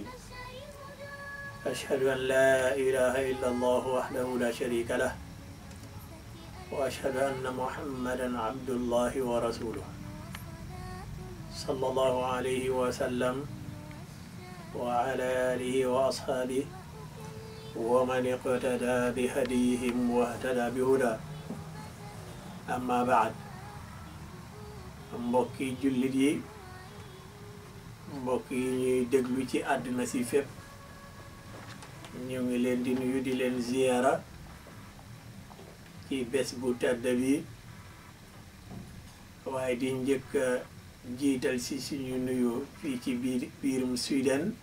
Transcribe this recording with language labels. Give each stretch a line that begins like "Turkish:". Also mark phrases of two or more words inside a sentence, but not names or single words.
Arabic: أشهد أن لا إله إلا الله وحده لا شريك له، وأشهد أن محمدا عبد الله ورسوله صلى الله عليه وسلم وعلى آله وأصحابه ومن اقتدى بهديهم واهتدى بهدى. أما بعد،
Wolof: mbokki jullit yi, mbokk yi ñuy déglu ci àddina si fépp, ñu ngi leen di nuyu di leen ziyaara ci bés bu tedd bi, waaye di njëkk jiital si suñu nuyu fii ci biirum Sweden